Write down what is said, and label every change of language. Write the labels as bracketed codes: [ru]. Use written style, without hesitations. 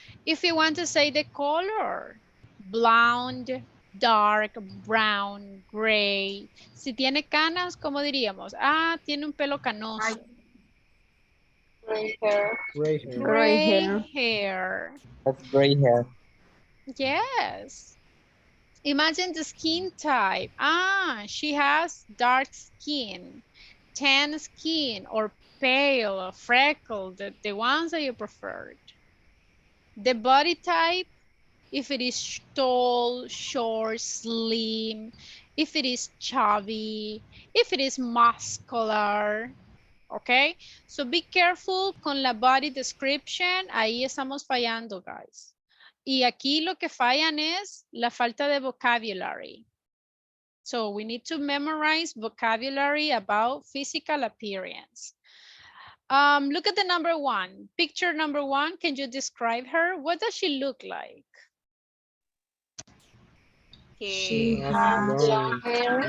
[en] If you want to say the color, blonde, dark, brown, gray. [es] Si tiene canas, ¿cómo diríamos? Tiene un pelo canoso. [en] Gray hair. Gray hair. That's gray hair. Yes. Imagine the skin type. She has dark skin, tan skin, or pale, or freckled, the ones that you preferred. The body type, if it is tall, short, slim, if it is chubby, if it is muscular. Okay, so be careful [es] con la [en] body description. [es] Ahí estamos fallando, guys. Y aquí lo que fallan es la falta de vocabulary. [en] So we need to memorize vocabulary about physical appearance. Look at the number one. Picture number one. Can you describe her? What does she look like? She has long hair.